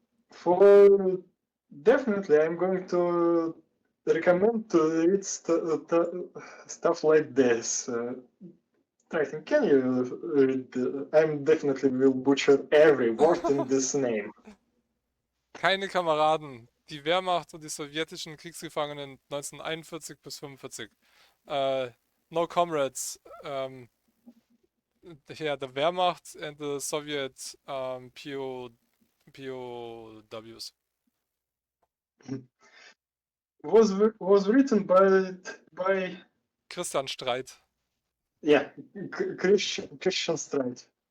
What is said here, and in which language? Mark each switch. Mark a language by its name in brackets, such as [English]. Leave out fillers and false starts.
[English] For definitely, I'm going to recommend to read stuff like this. Triton, can you read? I'm definitely will butcher every word in this name. [German] Keine Kameraden. Die Wehrmacht und die sowjetischen Kriegsgefangenen 1941 bis 45. [English] No comrades. Yeah, the Wehrmacht and the Soviet POWs. Was written by Christian Streit. yeah Christian Streit.